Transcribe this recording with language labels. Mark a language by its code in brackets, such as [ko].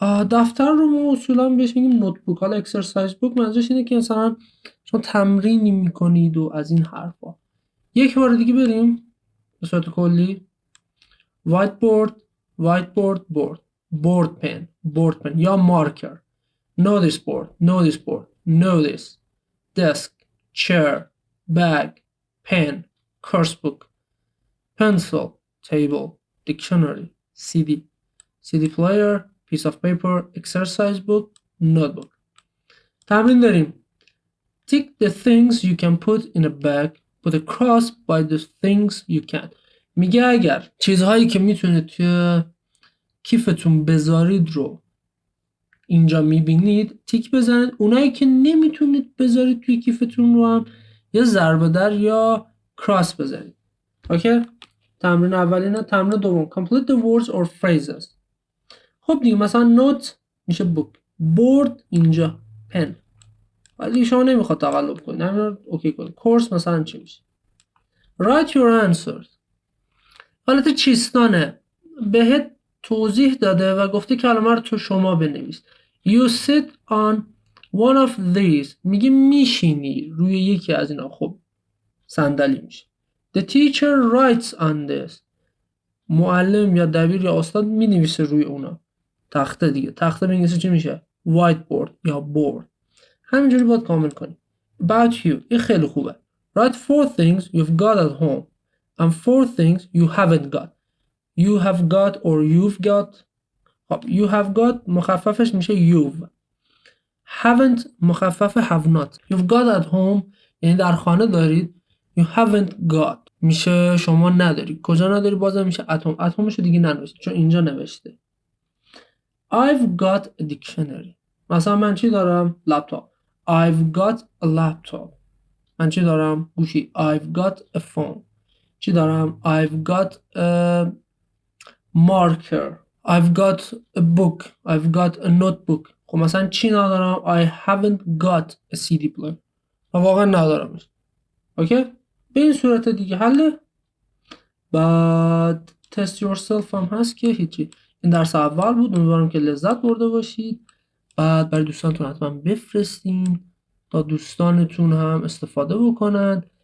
[fa] دفتر رو ما اصولا بهش میگیم نوتبوک. حالا اکسرسایز بوک منظورش اینه که مثلا شما تمرینی میکنید و از این حرفا. یک بار دیگه بریم به صورت کلی. [en] whiteboard board pen [fa] یا مارکر. [en] notice board desk chair bag pen course book pencil table dictionary CD player piece of paper exercise book notebook. [fa] تمرین داریم. [en] tick the things you can put in a bag put a cross by the things you can't. [fa] میگه اگر چیزهایی که میتونید توی کیفتون بذارید رو اینجا میبینید تیک بزنید، اونایی که نمیتونید بذارید توی کیفتون رو هم یا ضربه در یا کراس بذارید. اوکی، تمرین اولینا. تمرین دوم [en] complete the words or phrases. [fa] خب دیگه مثلا نوت میشه بوک، بورد اینجا پن، ولی شما نمیخواد تقلب کنید همین اوکی کنید. کورس مثلا چی میشه؟ [en] write your answers. [fa] حالت چیستانه، بهت توضیح داده و گفته کلمه رو تو شما بنویس. [en] you sit on one of these [fa] میگه میشینی روی یکی از اینا. خب صندلی میشه. [en] the teacher writes on this [fa] معلم یا دبیر یا استاد مینویسه روی اونا. تخته دیگه، تخته به انگلیسی چی میشه؟ whiteboard یا board. همینجوری باید کامل کنی. [en] about you [fa] این خیلی خوبه. [en] write 4 things you've got at home and 4 things you haven't got. you have got or you've got. خب you have got [fa] مخففش میشه [en] you've. haven't [fa] مخفف [en] have not. you've got at home [fa] یعنی در خانه دارید. [en] you haven't got [fa] میشه شما نداری. کجا نداری؟ بازم میشه [en] at home. [fa] at homeشو دیگه ننوشته چون اینجا نوشته. [en] I've got a dictionary. [fa] مثلا من چی دارم؟ لپتاپ. [en] I've got a laptop. [fa] من چی دارم؟ گوشی. [en] I've got a phone. [fa] چی دارم؟ [en] I've got a marker. I've got a book. I've got a notebook. [fa] خب مثلا چی ندارم؟ [en] I haven't got a CD player. [fa] واقعا ندارمش. اوکی؟ به این صورت دیگه حله. بعد [en] test yourself [fa] هم هست که هیچی. این درس اول بود، امیدوارم که لذت برده باشید. بعد برای دوستانتون حتما بفرستین تا دوستانتون هم استفاده بکنن.